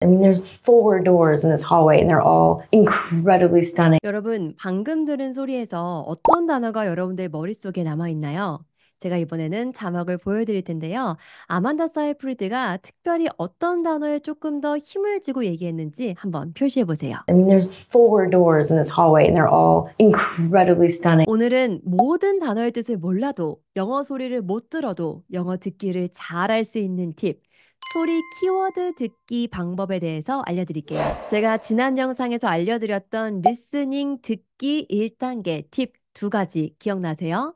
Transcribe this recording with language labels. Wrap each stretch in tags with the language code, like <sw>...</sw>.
<en>I mean, there's 4 doors in this hallway and they're all incredibly stunning.</en> <ko>여러분, 방금 들은 소리에서 어떤 단어가 여러분들 머릿속에 남아있나요? 제가 이번에는 자막을 보여드릴 텐데요. 아만다 사이프리드가 특별히 어떤 단어에 조금 더 힘을 주고 얘기했는지 한번 표시해 보세요.</ko> <en>I mean, there's 4 doors in this hallway and they're all incredibly stunning.</en> <ko>오늘은 모든 단어의 뜻을 몰라도 영어 소리를 못 들어도 영어 듣기를 잘할 수 있는 팁, 소리 키워드 듣기 방법에 대해서 알려드릴게요. 제가 지난 영상에서 알려드렸던 리스닝 듣기 1단계 팁 2가지 기억나세요?</ko>